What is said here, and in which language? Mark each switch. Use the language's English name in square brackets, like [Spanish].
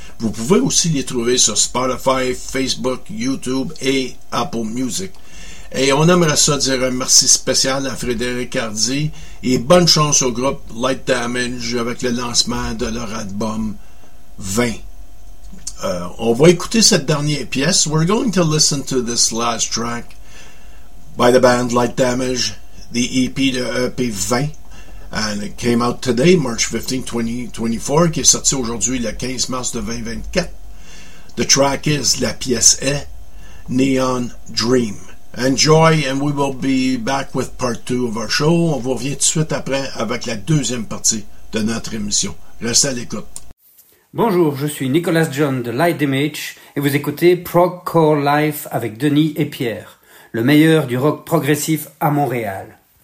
[French] Vous pouvez aussi les trouver sur Spotify, Facebook, YouTube et Apple Music. Et on aimerait ça dire un merci spécial à Frédéric Hardy et bonne chance au groupe Light Damage avec le lancement de leur album 20. On va écouter cette dernière pièce. [English] We're going to listen to this last track by the band Light Damage, the EP de EP 20. And it came out today, March 15, 2024, [French] qui est sorti aujourd'hui le 15 mars de 2024. [English] The track is, [French] la pièce est, Neon Dream. [English] Enjoy, and we will be back with part two of our show. [French] On vous revient tout de suite après avec la deuxième partie de notre émission. Restez à l'écoute. Bonjour, je suis Nicolas John de Light Damage et vous écoutez Prog Core Life avec Denis et Pierre, le meilleur du rock progressif à Montréal.